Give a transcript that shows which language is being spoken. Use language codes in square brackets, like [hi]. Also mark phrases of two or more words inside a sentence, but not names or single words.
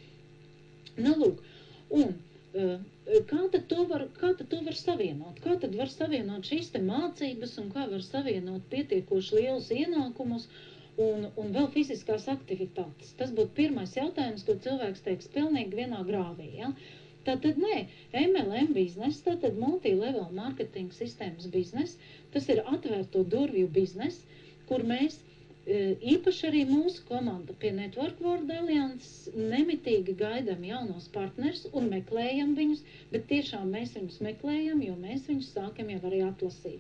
[lv] Nu, lūk, un kā tad to var savienot? Kā tad var savienot šīs te mācības un kā var savienot pietiekoši lielus ienākumus un vēl fiziskās aktivitātes? Tas būtu pirmais jautājums, ko cilvēks teiks pilnīgi vienā grāvī, ja? Tātad nē, MLM biznes, tātad [en] multi-level marketing [lv] sistēmas biznes, tas ir atvērto durvju biznes, kur mēs, īpaši arī mūsu komanda pie Network World Alliance, nemitīgi gaidām jaunos partners un meklējam viņus, bet tiešām mēs viņus meklējam, jo mēs viņus sākam jau arī atlasīt.